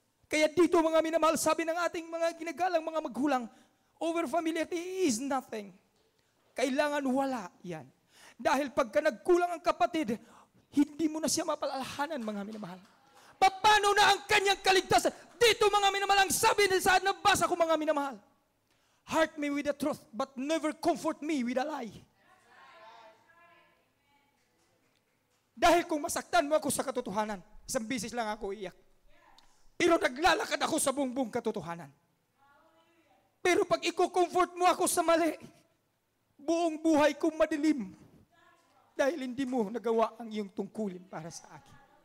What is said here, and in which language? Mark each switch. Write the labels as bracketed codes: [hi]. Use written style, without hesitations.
[tl] Kaya dito, mga minamahal, sabi ng ating mga ginagalang mga magulang, [en] over familiarity is nothing. [tl] Kailangan wala yan. Dahil pagka nagkulang ang kapatid, hindi mo na siya mapalalahanan, mga minamahal. Paano na ang kanyang kaligtasan? Dito, mga minamahal, ang sabi na saan nabasa ko, mga minamahal. [en] Heart me with the truth, but never comfort me with a lie. [tl] Dahil kung masaktan mo ako sa katotohanan, isang bisis lang ako iiyak. Pero naglalakad ako sa buong katotohanan. Pero pag i-comfort mo ako sa mali, buong buhay kong madilim. Dahil hindi mo nagawa ang iyong tungkulin para sa akin.